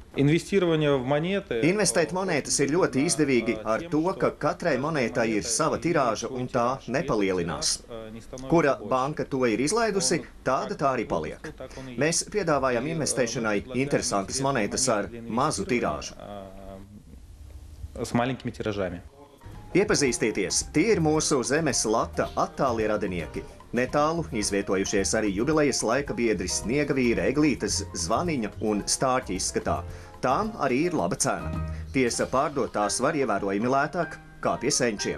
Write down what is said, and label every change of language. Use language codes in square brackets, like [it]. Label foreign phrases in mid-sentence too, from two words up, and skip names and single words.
[lv] Investēt monētas ir ļoti izdevīgi ar to, ka katrai monētai ir sava tirāža un tā nepalielinās. Kura banka to ir izlaidusi, tāda tā arī paliek. Mēs piedāvājam investēšanai interesantas monētas ar mazu tirāžu. [ru] С маленькими тиражами. [lv] Iepazīstieties, tie ir mūsu zemes lata attālie radinieki. Netālu izvietojušies arī jubilejas laika biedri Sniegavīra, Eglītes, Zvaniņa un Stārķa izskatā. Tām arī ir laba cena. Tiesa, pārdotās var ievērojami lētāk kā pie senčiem.